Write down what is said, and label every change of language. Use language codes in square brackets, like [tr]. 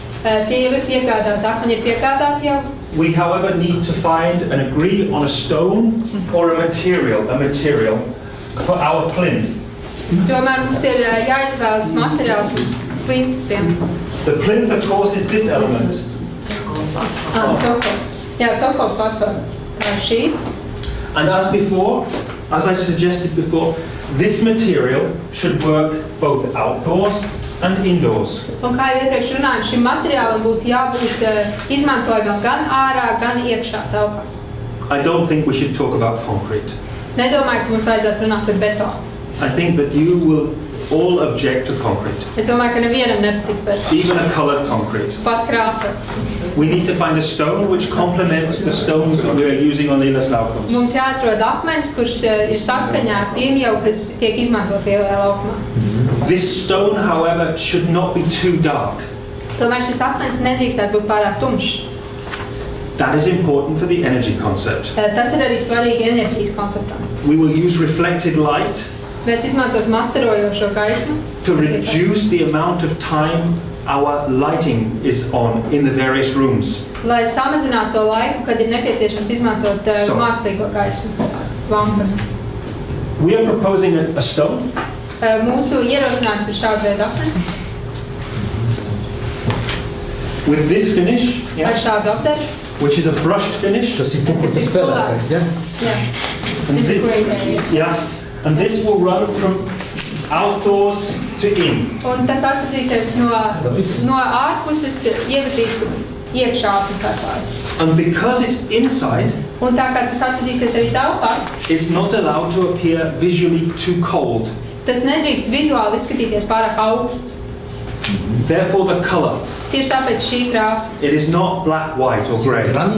[lv] Tie jau ir piegādāti, akmeņi ir piegādāti jau. [en] We, however, need to find and agree on a stone or a material for our plinth. [lv] Tomēr mums ir jāizvēlas materiāls plintusiem. [en] The plinth, of course, is this element. [lv] Cokols. Jā, cokols platforma. Šī. [en] And as before, as I suggested before, this material should work both outdoors and indoors. [lv] Un kā jau iepriekš runājam, šim materiālam būtu jābūt izmantojamam gan ārā, gan iekšā telpās. [en] I don't think we should talk about concrete. [lv] Nedomāju, ka mums vajadzētu runāt par betonu. [en] I think that you will all object to concrete. [lv] Es domāju, ka nevienam nepatiks betons. [en] Even a colored concrete. [lv] Pat krāsots. [en] We need to find a stone which complements the stones that we are using on Lilas laukums. [lv] Mums jāatrod akmens, kurš ir saskaņā ar tiem jau, kas tiek izmantot lielajā laukumā. [en] This stone, however, should not be too dark. [lv] Tomēr šis akmens nedrīkstētu būt pārāk tumšs. [en] That is important for the energy concept. [lv] Tas ir arī svarīgi enerģijas konceptam. [en] We will use reflected light [lv] Mēs izmantosim atstarojošo gaismu, [en] to reduce the amount of time our lighting is on in the various rooms. [lv] lai samazinātu to laiku, kad ir nepieciešams izmantot mākslīgo gaismu, lampas. [en] We are proposing a stone. [lv] Mūsu ierosinājums ir šāda veida akmens. [en] With this finish, [lv] Ar šādu apdaru. [en] which is a brushed finish. [lv] Tas ir spēlētājs, ja? [en] Jā. It's a great area. Yeah. And this will run from outdoors to in. [lv] Un tas atradīsies no ārpuses, iekšā apmeklētāju. [en] And because it's inside, [lv] Un tā kā tas atradīsies arī telpās, [en] it's not allowed to appear visually too cold. [lv] tas nedrīkst vizuāli izskatīties pārāk augsts. [en] Therefore, the color. [lv] Tieši tāpēc šī krāsa. [en] It is not black, white, or grey.